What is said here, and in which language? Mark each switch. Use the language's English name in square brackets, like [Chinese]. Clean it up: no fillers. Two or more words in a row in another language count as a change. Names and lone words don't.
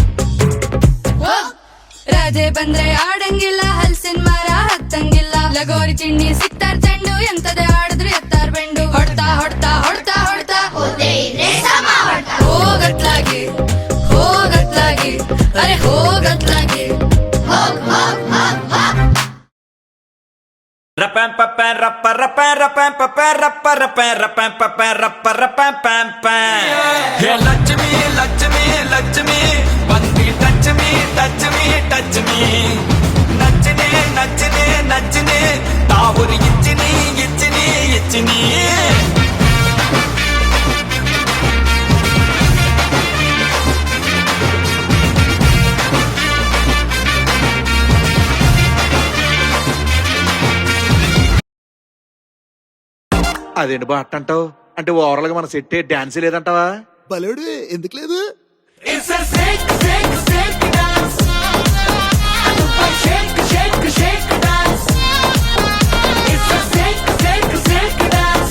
[Kannada] ರಾಜೆ ಬಂದ್ರೆ ಆಡಂಗಿಲ್ಲ ಹಲ್ಸಿನ ಮರ ಹತ್ತಂಗಿಲ್ಲ ಲಗೋರಿ ಚಿಣ್ಣಿ ಸಿಕ್ತಾರ್ ಚೆಂಡು ಎಂತದೆ ಆಡಿದ್ರು ಎತ್ತಾರ್ ಬೆಂಡು ಹೊಡ್ತಾ ಹೊಡ್ತಾ ಹೊಡ್ತಾ ಹೊಡ್ತಾ ಹೋಗತ್ಲಾಗಿ ಹೋಗತ್ಲಾಗಿ ಅರೆ ಹೋಗತ್ಲಾಗಿ Rapam papam rappa rapam rapam papam rappa rapam rapam papam rappa rapam pam pam. [English] Hey Lakshmi Lakshmi Lakshmi, bandi touch me touch me touch me. Nachne nachne nachne, taavuri ichni ichni ichni. [Telugu] అదేంటి బా అట్టంటావు అంటే ఓవరాల్ గా మన సెట్ డాన్స్ లేదంటావా బలేడు ఎందుకు లేదు [English] It's a shake shake shake dance. Shake shake shake dance. It's a shake shake shake dance.